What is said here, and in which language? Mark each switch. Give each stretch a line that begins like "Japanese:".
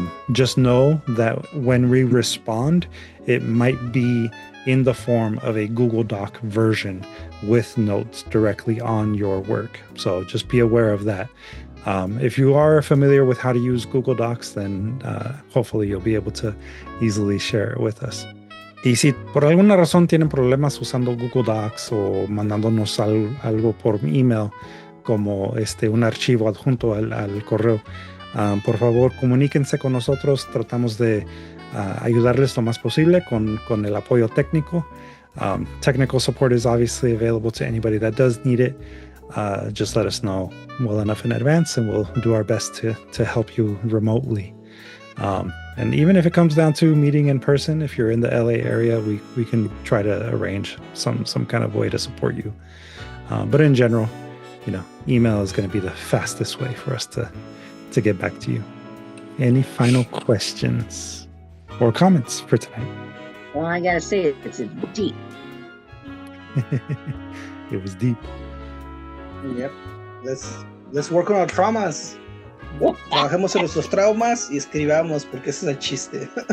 English: Just know that when we respond, it might be in the form of a Google Doc version with notes directly on your work. So just be aware of that. If you are familiar with how to use Google Docs, then hopefully you'll be able to easily share it with us.
Spanish: Y si por alguna razón tienen problemas usando Google Docs o mandándonos algo por email como un archivo adjunto al correo, por favor comuníquense con nosotros. Tratamos de ayudarles lo más posible con el apoyo técnico.
English: Technical support is obviously available to anybody that does need it. Just let us know well enough in advance and we'll do our best to help you remotely. And even if it comes down to meeting in person, if you're in the LA area, we can try to arrange some kind of way to support you. But in general, email is going to be the fastest way for us to get back to you. Any final questions or comments for tonight? Well, I gotta say, it's deep. It was deep. Yep. Let's work on our traumas.
Spanish: Trabajemos en nuestros traumas y escribamos, porque ese es el chiste.